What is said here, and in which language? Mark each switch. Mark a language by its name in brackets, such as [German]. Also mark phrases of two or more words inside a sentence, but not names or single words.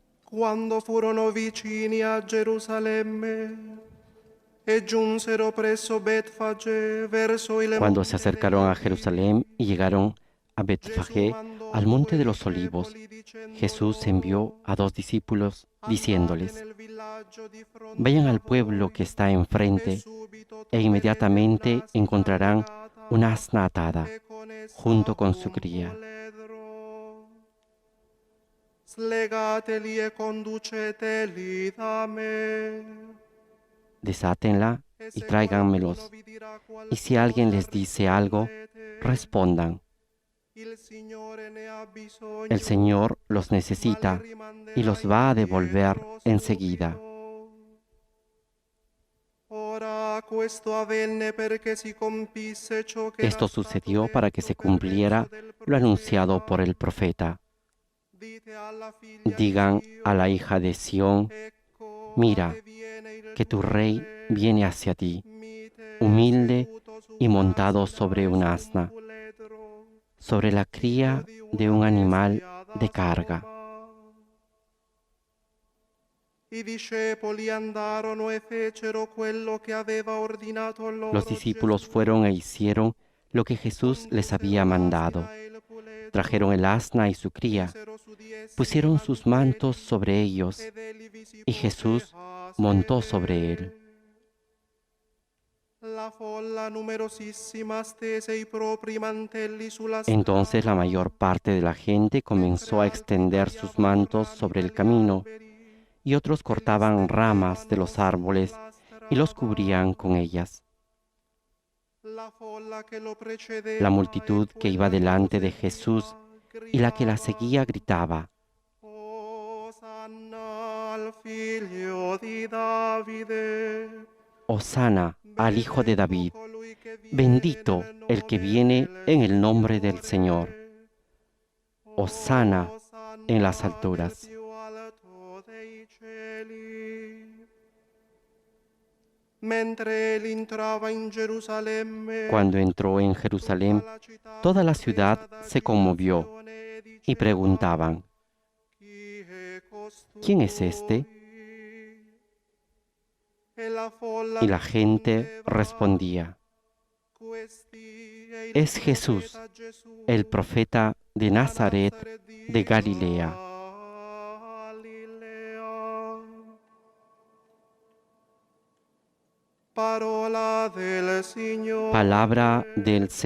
[Italian] Quando furono vicini a Gerusalemme e giunsero presso Betfagé verso il [Spanish] Cuando se [Italian] monte [Spanish] acercaron a [Italian] degli [Spanish] Jerusalén y llegaron a [Italian] Gesù [Spanish] Betfagé, [Italian] mandò [Spanish] al monte de [Italian] due [Spanish] los olivos, [Italian] discepoli dicendo [Spanish] Jesús envió [Italian] loro: [Spanish] a 2 discípulos [Italian] andate [Spanish] diciéndoles: [Italian] nel villaggio di fronte [Spanish] vayan a al pueblo [Italian] voi [Spanish] que está [Italian] e [Spanish] enfrente [Italian] subito e troverete [Spanish] inmediatamente [Italian] un'asina [Spanish] encontrarán un [Italian] legata [Spanish] asna atada [Italian] e con essa [Spanish] junto con su [Italian] un [Spanish] cría. [Italian] puledro. Slegateli e conduceteli da me. [Spanish] Desátenla [Italian] E [Spanish] y [Italian] se qualcuno [Spanish] tráiganmelos. [Italian] vi dirà [Spanish] Y si alguien [Italian] qualcosa, [Spanish] les dice algo, [Italian] rispondete: [Spanish] respondan: [Italian] il Signore ne ha [Spanish] el [Italian] bisogno, [Spanish] Señor los [Italian] ma li [Spanish] necesita y [Italian] rimanderà [Spanish] los va a devolver [Italian] indietro [Spanish] enseguida. [Italian] subito. Ora questo avvenne perché si compisse ciò che era [Spanish] Esto [Italian] stato [Spanish] sucedió para que [Italian] detto [Spanish] se [Italian] per mezzo [Spanish] cumpliera [Italian] del [Spanish] lo anunciado por [Italian] profeta. [Spanish] el profeta. [Italian] Dite alla figlia di [Spanish] Digan a la [Italian] Sion: [Spanish] hija de Sión: [Italian] ecco, a te [Spanish] mira, [Italian] viene il [Spanish] que tu [Italian] tuo [Spanish] rey viene [Italian] re, [Spanish] hacia ti, [Italian] mite [Spanish] humilde [Italian] seduto su [Spanish] y montado [Italian] un'asina [Spanish] sobre [Italian] e [Spanish] un [Italian] su un [Spanish] asna, [Italian] puledro, [Spanish] sobre la [Italian] figlio [Spanish] cría [Italian] di [Spanish] de [Italian] una [Spanish] un animal [Italian] bestia [Spanish] de [Italian] da [Spanish] carga. [Italian] soma. I discepoli andarono e fecero quello che aveva ordinato [Spanish] Los [Italian] loro [Spanish] discípulos [Italian] Gesù. [Spanish] fueron e hicieron lo que Jesús les había [Italian] Condussero [Spanish] mandado. [Italian] l'asina e il [Spanish] Trajeron el [Italian] puledro, [Spanish] asna y su cría, [Italian] misero su di essi i [Spanish] pusieron sus mantos [Italian] mantelli, [Spanish] sobre ellos, [Italian] ed egli vi si [Spanish] y [Italian] pose [Spanish] Jesús [Italian] a [Spanish] montó sobre él. [Italian] sedere. La folla numerosissima stese i propri mantelli sulla [Spanish] Entonces la [Italian] strada, [Spanish] mayor parte de la gente [Italian] mentre [Spanish] comenzó a [Italian] altri [Spanish] extender sus [Italian] tagliavano [Spanish] mantos [Italian] rami [Spanish] sobre el [Italian] dagli [Spanish] camino, [Italian] alberi [Spanish] y otros [Italian] e li [Spanish] cortaban ramas de [Italian] stendevano [Spanish] los árboles [Italian] sulla [Spanish] y los [Italian] strada. [Spanish] cubrían con ellas. [Italian] La folla che lo [Spanish] La [Italian] precedeva e [Spanish] multitud que iba [Italian] quella che lo [Spanish] delante de [Italian] seguiva [Spanish] Jesús y la que la [Italian] gridava: [Spanish] seguía gritaba: [Italian] Osanna al figlio di Davide. [Spanish] Hosana al Hijo de [Italian] Benedetto [Spanish] David, [Italian] colui che viene [Spanish] bendito [Italian] nel [Spanish] el que [Italian] nome [Spanish] viene [Italian] del [Spanish] en el nombre del Señor. [Italian] Signore. [Spanish] Hosana en las [Italian] Osanna nel [Spanish] alturas. [Italian] più alto dei cieli. Mentre egli entrava in [Spanish] Cuando [Italian] Gerusalemme, [Spanish] entró en [Italian] tutta [Spanish] Jerusalén, [Italian] la città [Spanish] toda [Italian] fu [Spanish] la ciudad [Italian] presa [Spanish] se conmovió [Italian] d'agitazione e [Spanish] y [Italian] diceva: [Spanish] preguntaban: [Italian] chi è [Spanish] ¿quién es este? [Italian] costui? E la folla [Spanish] Y la gente [Italian] rispondeva: [Spanish] respondía: [Italian] questi è il [Spanish] es Jesús, [Italian] profeta [Spanish] el [Italian] Gesù, [Spanish] profeta de [Italian] da Nazaret [Spanish] Nazaret de [Italian] di [Spanish] Galilea. Galilea. [Italian] Parola del [Spanish] Palabra del [Italian] Signore.